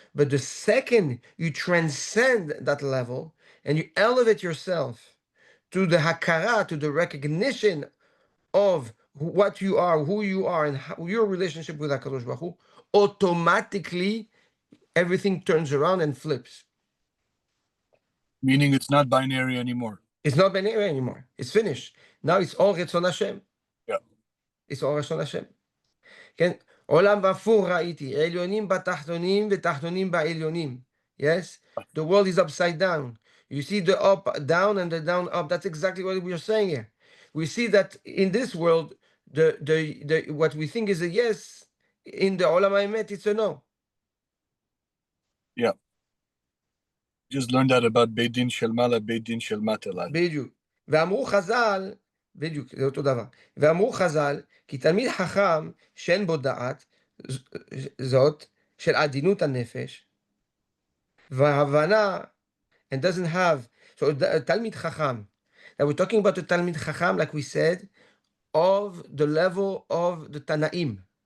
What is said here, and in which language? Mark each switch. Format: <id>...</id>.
<en>But the second you transcend that level and you elevate yourself to the hakara, to the recognition of what you are, who you are, and your relationship with HaKadosh Baruch Hu, automatically everything turns around and flips. Meaning it's not binary anymore. It's not binary anymore. It's finished. Now it's all Retzon Hashem. Yeah. It's all Retzon Hashem. כן?</en> <he>עולם והפוך ראיתי, עליונים בתחתונים ותחתונים בעליונים.</he> <en>Yes? The world is upside down. You see the up down and the down up. That's exactly what we are saying here. We see that in this world, the what we think is a yes, in the עולם האמת, it's a no. Yeah. Just learned that about Beit Din Shel Mala, Beit Din Shel Mata.</en> <he>בדיוק. ואמרו חז"ל, בדיוק, זה אותו דבר. ואמרו חז"ל, כי תלמיד חכם שאין בו דעת, זאת של עדינות הנפש, והבנה,</he> <en>and doesn't have, so תלמיד חכם, now we're talking about the תלמיד חכם, like we said, of the level of the Tanaim.</en>